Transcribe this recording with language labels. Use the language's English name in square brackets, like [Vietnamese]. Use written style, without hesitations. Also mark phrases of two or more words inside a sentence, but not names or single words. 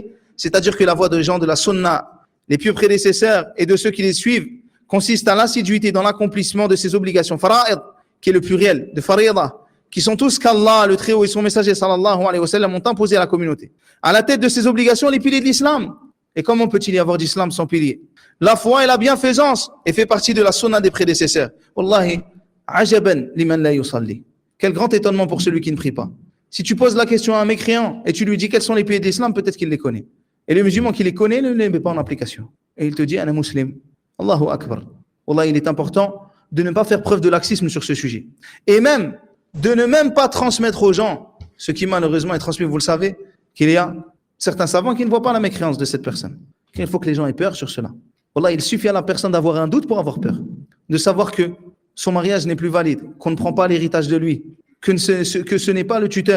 [French] C'est-à-dire que la voie des gens de la sunna, les pieux prédécesseurs et de ceux qui les suivent, consiste à l'assiduité dans l'accomplissement de ces obligations. Fara'id, qui est le pluriel de farida, qui sont tous qu'Allah, le Très-Haut et son messager [Arabic] صلى الله عليه وسلم [French] ont imposé à la communauté. À la tête de ces obligations, les piliers de l'islam. Et comment peut-il y avoir d'islam sans piliers? La foi et la bienfaisance et fait partie de la sunna des prédécesseurs. [Arabic] والله، عجبا لمن لا يصلي. [French] Quel grand étonnement pour celui qui ne prie pas. Si tu poses la question à un mécréant et tu lui dis quels sont les piliers de l'islam, peut-être qu'il les connaît. Et le musulman qui les connaît ne les met pas en application. Et il te dit, un musulman. [Arabic] الله أكبر. [French] Wallah, il est important de ne pas faire preuve de laxisme sur ce sujet. Et même, de ne même pas transmettre aux gens, ce qui malheureusement est transmis, vous le savez, qu'il y a certains savants qui ne voient pas la mécréance de cette personne. Il faut que les gens aient peur sur cela. Wallah, il suffit à la personne d'avoir un doute pour avoir peur. De savoir que son mariage n'est plus valide, qu'on ne prend pas l'héritage de lui, que ce n'est pas le tuteur.